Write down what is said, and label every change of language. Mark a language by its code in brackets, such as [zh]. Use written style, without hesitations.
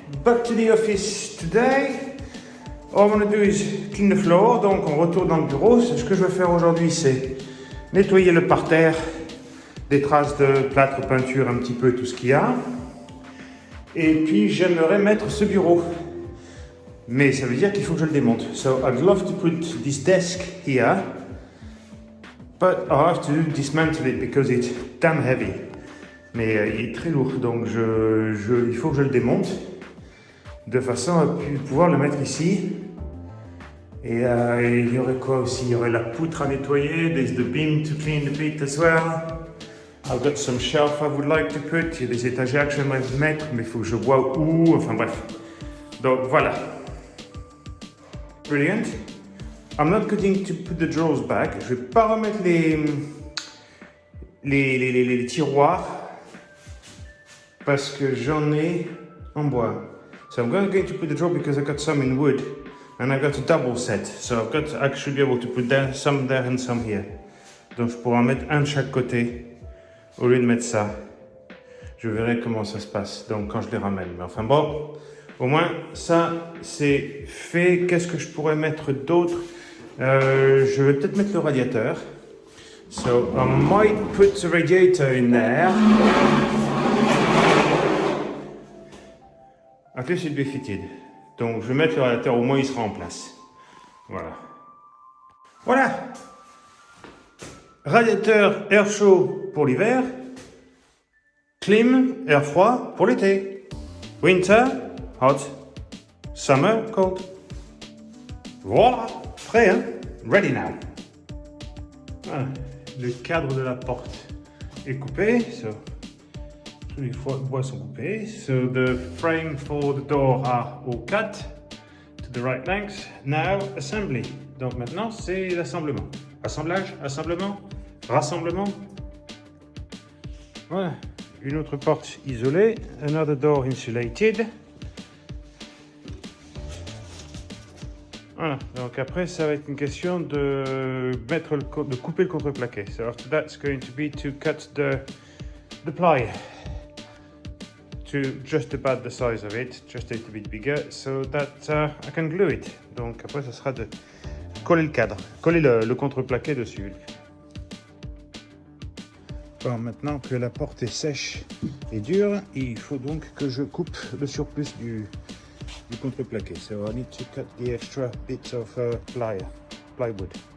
[en] Back to the office today. All I'm going to do is clean the floor. [fr] Donc on retourne dans le bureau. Ce que je vais faire aujourd'hui, c'est nettoyer le parterre, des traces de plâtre, peinture, un petit peu tout ce qu'il y a. Et puis j'aimerais mettre ce bureau. Mais ça veut dire qu'il faut que je le démonte. [en] So I'd love to put this desk here, but I have to dismantle it because it's damn heavy. [fr] Mais il est très lourd, donc il faut que je le démonte de façon à pouvoir le mettre ici. Et il y aurait quoi aussi? Il y aurait la poutre à nettoyer. [en] There's the beam to clean the pit as well. I've got some shelf I would like to put. [fr] Il y a des étagères que j'aimerais mettre, mais il faut que je vois où. Enfin bref. Donc voilà. Brilliant. [en] I'm not going to put the drawers back. [fr] Je vais pas remettre les tiroirs parce que j'en ai en bois. [en] So I'm going to put the drawer because I got some in wood and I got a double set. So I've got to actually be able to put some there and some here. [fr] Donc je pourrais en mettre un de chaque côté au lieu de mettre ça. Je verrai comment ça se passe donc quand je les ramène. Mais enfin bon, au moins ça c'est fait. Qu'est-ce que je pourrais mettre d'autre? Je vais peut-être mettre le radiateur. [en] So I might put the radiator in there. At least it'll be fitted. [fr] Donc je vais mettre le radiateur, au moins il sera en place. Voilà. Radiateur air chaud pour l'hiver. Clim air froid pour l'été. [en] Winter hot. Summer cold. Voilà. [fr] Prêt, hein? [en] Ready now. Voilà. [fr] Le cadre de la porte est coupé. So. Tous les bois sont coupés. [en] So the frame for the door are all cut to the right length. Now assembly. [fr] Donc maintenant c'est l'assemblement. Assemblage, assemblement, rassemblement. Voilà. Une autre porte isolée. [en] Another door insulated. [fr] Voilà. Donc après ça va être une question de couper le contreplaqué. [en] So after that's going to be to cut the ply. To just about the size of it, just a little bit bigger, so that I can glue it. [fr] Donc après, ça sera de coller le cadre, coller le contreplaqué dessus. Bon, maintenant que la porte est sèche et dure, il faut donc que je coupe le surplus du contreplaqué. [en] So I need to cut the extra bits of plywood.